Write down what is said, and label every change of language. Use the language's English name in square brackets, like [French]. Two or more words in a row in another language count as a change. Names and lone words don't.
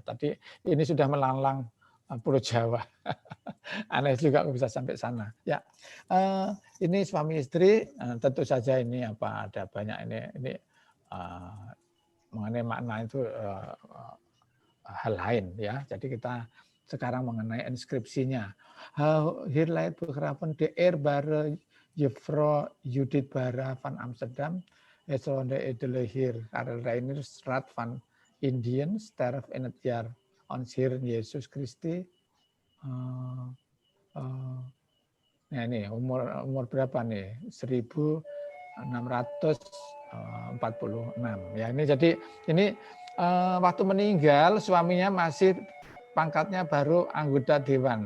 [Indonesian] Tadi ini sudah melanglang Pulau Jawa. Aneh juga bisa sampai sana. Ya, ini suami istri. Tentu saja ini ada banyak ini mengenai makna itu hal lain ya. Jadi kita sekarang mengenai inskripsinya. [Dutch] Hier leidt begraven de eerbare Juffrouw Judith Bara van Amsterdam. Zonde edele Heer Karel Reinierstraat van Indiën sterf in het jaar ons Heer Yesus Christi. [Indonesian] Nah ini umur berapa nih? 1646 ya. Ini jadi ini waktu meninggal suaminya masih pangkatnya baru anggota dewan.